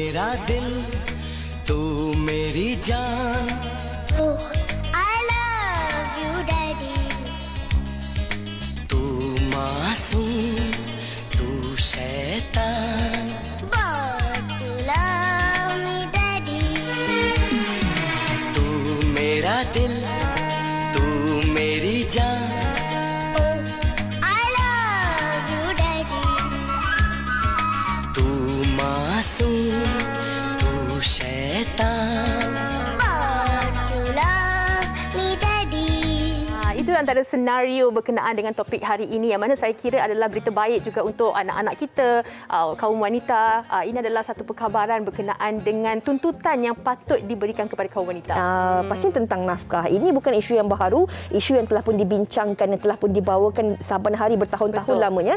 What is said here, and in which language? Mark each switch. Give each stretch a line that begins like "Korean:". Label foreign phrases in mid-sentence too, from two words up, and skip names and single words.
Hindi: दिल तू मेरी जान
English: I love you daddy
Hindi: तू मासूम तू शैतान
English: But you love me daddy
Hindi: तू मेरा दिल तू मेरी जान
English: I love you daddy
Hindi: तू मासूम तू शैतान
English: But you love me daddy
Malay: Itu antara senario berkenaan dengan topik hari ini yang mana saya kira adalah berita baik juga untuk anak-anak kita, kaum wanita. Ini adalah satu perkabaran berkenaan dengan tuntutan yang patut diberikan kepada kaum wanita. Pastinya tentang nafkah. Ini bukan isu yang baru, isu yang telah pun dibincangkan dan telah pun dibawakan saban hari bertahun-tahun lamanya.